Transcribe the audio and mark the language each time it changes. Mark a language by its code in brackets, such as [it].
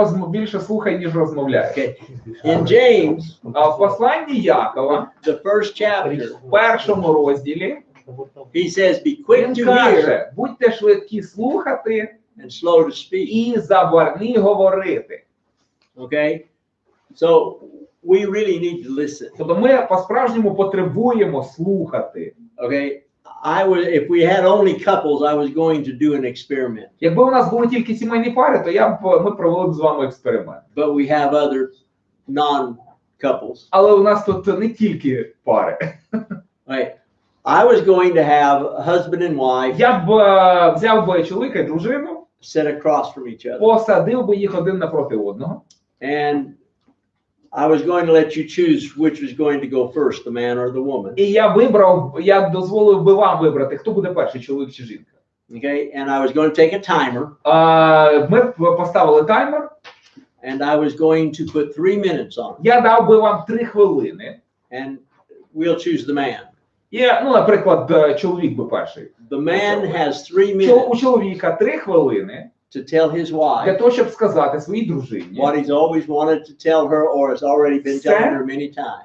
[uk] Більше слухай, ніж розмовляй. [en] Okay. In James, [uk] А в посланні Якова, [en] the first chapter, [uk] в першому розділі, [en] he says, be quick [uk] він [en] to hear [uk] каже, будьте швидкі слухати [en] and slow to speak. [uk] і забарні говорити. [en] Okay? So we really need to listen. [uk] Тобто ми по-справжньому потребуємо слухати. [en] Okay? If we had only couples, I was going to do an experiment. [uk] Якби у нас були тільки сімейні пари, то ми провели б з вами експеримент. [en] But we have other non-couples. [uk] Але у нас тут не тільки пари. [en] Right? I was going to have a husband and wife [uk] Я б взяв би чоловіка і дружину, [en] sit across from each other. [uk] посадив би їх один напроти одного. [en] And I was going to let you choose which was going to go first, the man or the woman. [uk] І я дозволив би вам вибрати, хто буде перший, чоловік чи жінка. [en] Okay? And I was going to take a timer. [uk] Ми поставили таймер. [en] and I was going to put 3 minutes on it, [uk] Я дав би вам 3 хвилини. [en] and we'll choose the man. [uk] І, ну, наприклад, чоловік би перший. [en] The man has 3 [uk] У [en] minutes [uk] чоловіка 3 хвилини [en] to tell his [uk] для [en] wife [uk] того, щоб сказати своїй дружині, [en] what he's always wanted to tell her or has already been telling her many times.